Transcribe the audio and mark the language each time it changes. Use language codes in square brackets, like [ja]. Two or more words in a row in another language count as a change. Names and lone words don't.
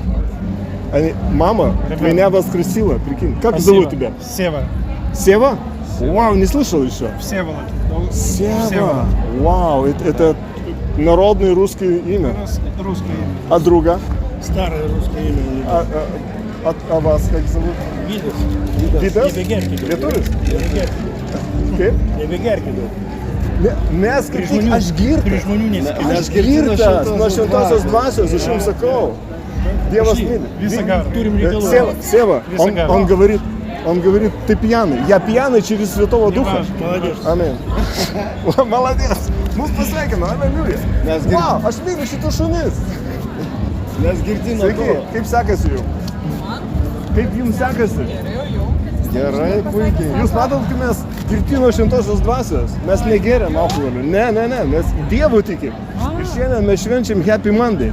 [ru] Мама меня воскресила, прикинь. Как зовут тебя? Сева. Сева? Вау, не слышал еще? Всеволод. Сева. Вау, это народное русское имя. Русское имя. А друга? Старое русское имя. А вас как зовут? [lt] Vidas. Vidas? Nebegerkit. Lietuvis? Nebegerkit. Kaip? Nebegerkit. Mes kaip tik aš girtas. Prieš žmonių nesikiša. Aš girtas nuo šventosios dvasios, aš jums sakau. Dievas myli. Visą garą. Turim reikalų. [ru] Сева, он говорит, ты пьяный. Я пьяный через Святого Духа. Молодец. Аминь. Молодец. [lt] Mus pasveikino, aleluja. Vau, aš myliu šitus šunis. Mes girti nuo Sveiki, to. kaip sekasi jums? Kaip jums sekasi? Gerai, puikiai. Jūs matot, kai mes girti nuo šventosios dvasios, mes negeriam alkoholio. Ne, mes Dievu tikim. Ir šiandien mes švenčiam [en] Happy Monday.